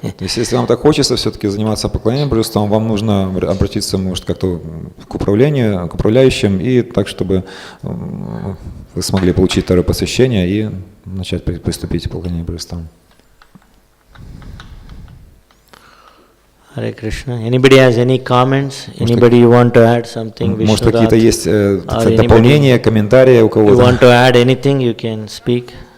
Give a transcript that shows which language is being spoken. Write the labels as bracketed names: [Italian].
[Russian] То есть, если вам так хочется все-таки заниматься поклонением божествам, вам нужно обратиться, может, как-то к управлению, к управляющим, и так, чтобы вы смогли получить второе посвящение и начать приступить к поклонению божествам. [English] Hare Krishna. Anybody has any comments? Anybody you want to add something? [Russian] Может, какие-то есть дополнения, комментарии у кого-то? [English] You want to add anything, you can speak.